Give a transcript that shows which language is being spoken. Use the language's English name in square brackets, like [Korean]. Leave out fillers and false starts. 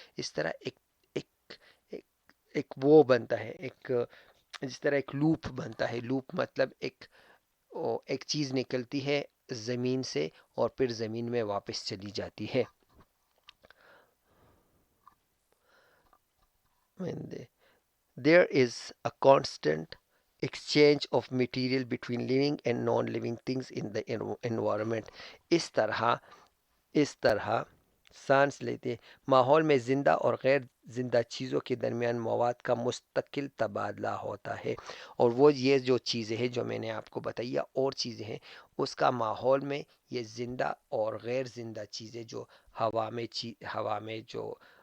[Urdu] اس طرح ایک وہ بنتا ہے، جس طرح ایک لوپ بنتا ہے. لوپ مطلب ایک چیز نکلتی ہے زمین سے اور پھر زمین میں واپس چلی جاتی ہے. [English] There is a constant exchange of material between living and non-living things in the environment. [Urdu] اس طرح سانس لیتے ماحول میں زندہ اور غیر زندہ چیزوں کے درمیان مواد کا مستقل تبادلہ ہوتا ہے. اور وہ یہ جو چیزیں ہیں جو میں نے آپ کو بتائی یا اور چیزیں ہیں، اس کا ماحول میں یہ زندہ اور غیر زندہ چیزیں جو ہوا میں جو